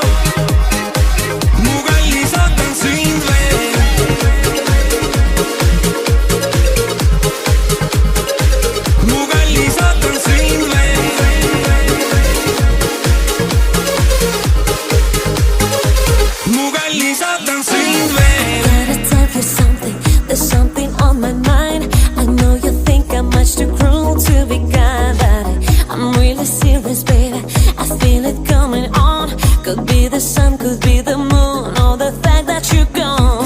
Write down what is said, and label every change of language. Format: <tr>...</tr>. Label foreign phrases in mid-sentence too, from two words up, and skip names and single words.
<et>mu kallis, ootan sind veel. mu kallis, ootan sind veel. mu kallis, ootan sind veel.</et> <en>Gotta tell you something, there's something on my mind. I know you think I'm much too cruel to be kind, but I'm really serious, baby. I feel it coming on. Could be the sun, could be the moon, or the fact that you're gone.</en>